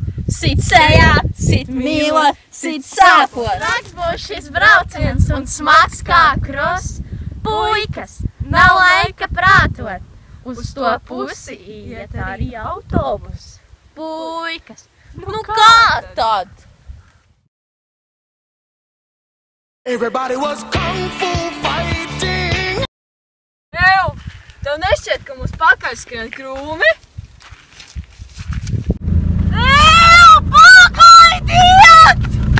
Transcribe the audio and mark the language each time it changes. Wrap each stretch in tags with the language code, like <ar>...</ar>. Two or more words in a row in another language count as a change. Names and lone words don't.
<lv>Sit sejā, sit mīlot, sit sāpot. Traks būs šis brauciens un smags kā kross. Puikas, nav laika prātot. Uz to pusi iet arī autobus. Puikas, nu kā tad?</lv> <en>Everybody was kung fu fighting. Ew,</en> <lv>tev nešķiet, ka mums pakaļ skrien krūmi? Pakaļ, iet!</lv>